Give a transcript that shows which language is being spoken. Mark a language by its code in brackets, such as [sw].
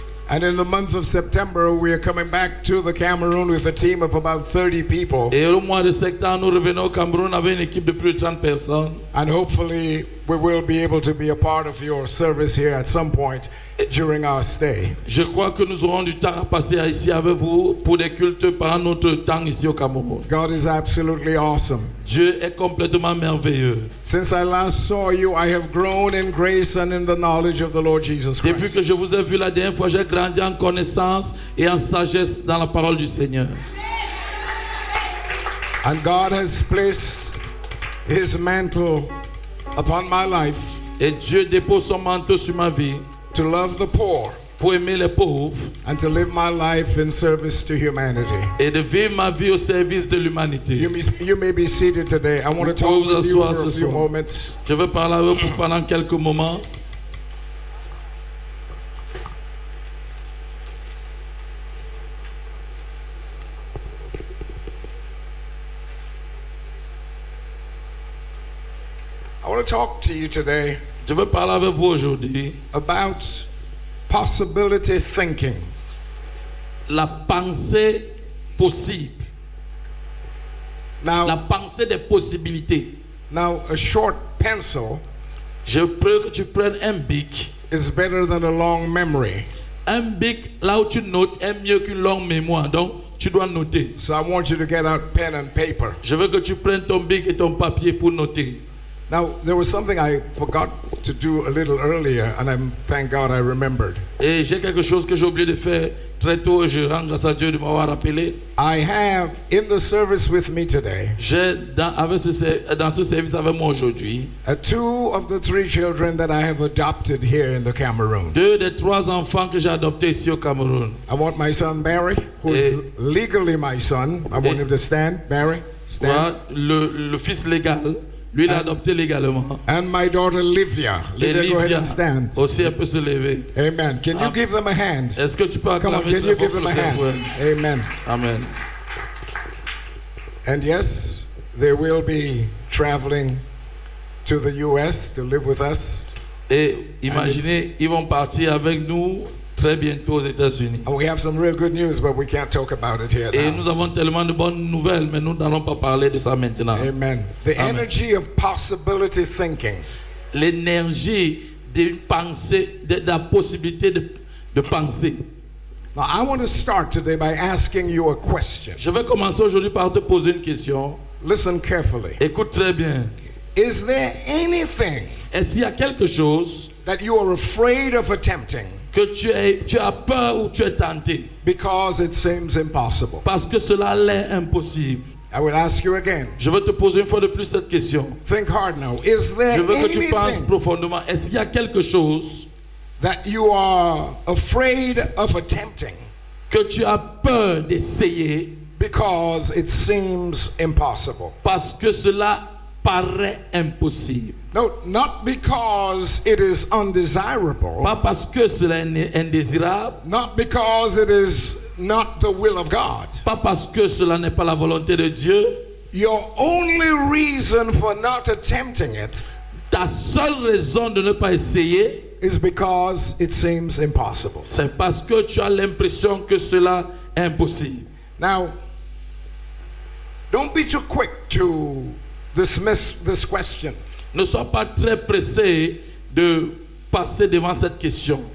[en] And in the month of September, we are coming back to the Cameroon with a team of about 30 people. [fr] Et au mois de septembre, nous revenons au Cameroun avec une équipe de plus de 30 personnes. [en] And hopefully, we will be able to be a part of your service here at some point during our stay. [fr] Je crois que nous aurons du temps à passer ici avec vous pour des cultes pendant notre temps ici au Cameroun. [en] God is absolutely awesome. [fr] Dieu est complètement merveilleux. [en] Since I last saw you, I have grown in grace and in the knowledge of the Lord Jesus [fr] Depuis que [en] Christ. [fr] je vous ai vu la dernière fois, j'ai grandi en connaissance et en sagesse dans la parole du Seigneur. [en] And God has placed His mantle upon my life [fr] Et Dieu dépose son manteau sur ma vie [en] to love the poor [fr] pour aimer les pauvres [en] and to live my life in service to humanity. [fr] et de vivre ma vie au service de l'humanité. [en] You may be seated today. I want to talk [fr] Vous [en] with you [fr] asseoir [en] for a [fr] ce [en] few [fr] soir. [en] moments. [fr] Je veux parler avec vous pendant quelques moments. [en] I want to talk to you today [fr] Je veux parler avec vous aujourd'hui [en] about possibility thinking. [fr] la pensée possible, la [en] Now, [fr] pensée des possibilités. [en] a short pencil [fr] Je veux que tu prennes un bic. [en] is better than a long memory. [fr] Un bic, là où tu notes, est mieux qu'une longue mémoire. Donc, tu dois noter. [en] So I want you to get out pen and paper. [fr] Je veux que tu prennes ton bic et ton papier pour noter. [en] Now, there was something I forgot to do a little earlier, and thank God I remembered. [fr] Et j'ai quelque chose que j'ai oublié de faire très tôt. Je rends grâce à Dieu de m'avoir rappelé. [en] I have in the service with me today [fr] J'ai dans ce service avec moi aujourd'hui [en] two of the three children that I have adopted here in the Cameroon. [fr] 2 des 3 enfants que j'ai adoptés ici au Cameroun. [en] I want my son Barry, who is legally my son. I want him to stand. Barry, stand. [fr] Voilà, le fils légal, lui il a adopté légalement. [en] And my daughter Livia. [fr] Et [en] Livia, go ahead [fr] Livia [en] and stand. [fr] aussi elle peut se lever. [en] Amen. Can you give them a hand? [fr] Est-ce que tu peux [en] Come on, [fr] acclamer [en] can [fr] très [en] you [fr] fort [en] give them [fr] pour [en] a [fr] ces [en] hand? [fr] frères? [en] Amen. [fr] Amen. [en] And yes, they will be traveling to the U.S. to live with us. [fr] Et imaginez, ils vont partir avec nous très bientôt aux États-Unis. [en] And we have some real good news, but we can't talk about it here [fr] Et [en] now. [fr] nous avons tellement de bonnes nouvelles, mais nous n'allons pas parler de ça maintenant. [en] Amen. The [fr] Amen. [en] energy of possibility thinking [fr] L'énergie d'une pensée, de la possibilité de penser. [en] Now, I want to start today by asking you a question. [fr] Je vais commencer aujourd'hui par te poser une question. [en] Listen carefully. [fr] Écoute très bien. [en] Is there anything [fr] Est-ce qu'il y a quelque chose [en] that you are afraid of attempting [fr] que tu as peur ou tu es tenté [en] because it seems impossible? [fr] parce que cela l'est impossible? [en] I will ask you again. [fr] Je veux te poser une fois de plus cette question. [en] Think hard now. Is there [fr] Je veux que tu penses [en] anything [fr] profondément. Est-ce qu'il y a quelque chose [en] that you are afraid of attempting [fr] que tu as peur d'essayer [en] because it seems impossible? [fr] parce que cela paraît impossible? [en] No, not because it is undesirable, [fr] Pas parce que cela est indésirable, [en] not because it is not the will of God. [fr] pas parce que cela n'est pas la volonté de Dieu. [en] Your only reason for not attempting it [fr] Ta seule raison de ne pas essayer, [en] is because it seems impossible. [fr] c'est parce que tu as l'impression que cela est impossible. [en] Now, don't be too quick to dismiss this question, [fr] Ne sois pas très pressé de passer devant cette question.